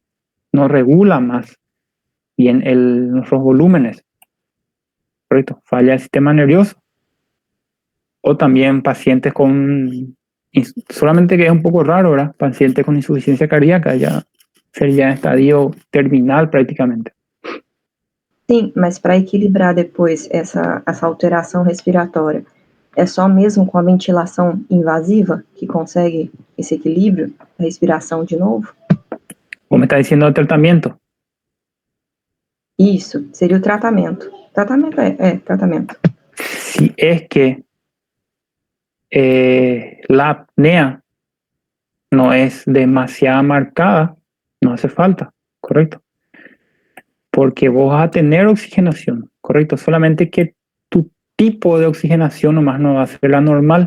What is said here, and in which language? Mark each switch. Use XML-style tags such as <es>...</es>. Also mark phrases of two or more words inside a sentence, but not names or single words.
<es>No regula más bien nuestros volúmenes, ¿correcto? Falla el sistema nervioso. O también pacientes solamente que es un poco raro, ¿verdad? Pacientes con insuficiencia cardíaca, ya sería estadio terminal prácticamente.</es> <pt>Sim, mas para equilibrar depois essa alteração respiratória, é só mesmo com a ventilação invasiva que consegue esse equilíbrio da respiração de novo?</pt> <es>¿Cómo me está diciendo el tratamiento?</es> <pt>Isso, seria o tratamento. Tratamento tratamento.</pt> <es>Si es que la apnea no es demasiado marcada, no hace falta, ¿correcto? Porque vos vas a tener oxigenación, ¿correcto? Solamente que tu tipo de oxigenación nomás no va a ser la normal.</es>